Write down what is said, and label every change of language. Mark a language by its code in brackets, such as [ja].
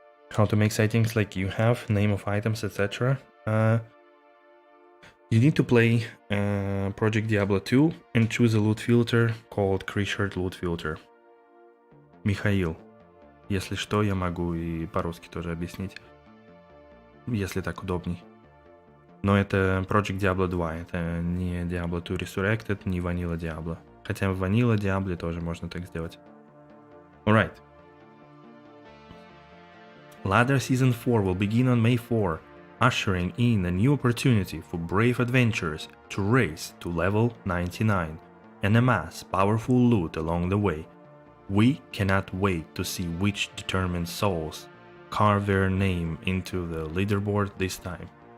[en] How to make sightings like you have, name of items, etc. You need to play Project Diablo 2 and choose a loot filter called Creatured Loot Filter. [ru] Михаил, если что, я могу и по-русски тоже объяснить, если так удобней. Но это Project Diablo 2, это не Diablo 2 Resurrected, не Vanilla Diablo. Хотя в Vanilla Diablo тоже можно так сделать. [en] Alright. Ladder Season 4 will begin on May 4, ushering in a new opportunity for brave adventurers to race to level 99 and amass powerful loot along the way. We cannot wait to see which determined souls carve their name into the leaderboard this time.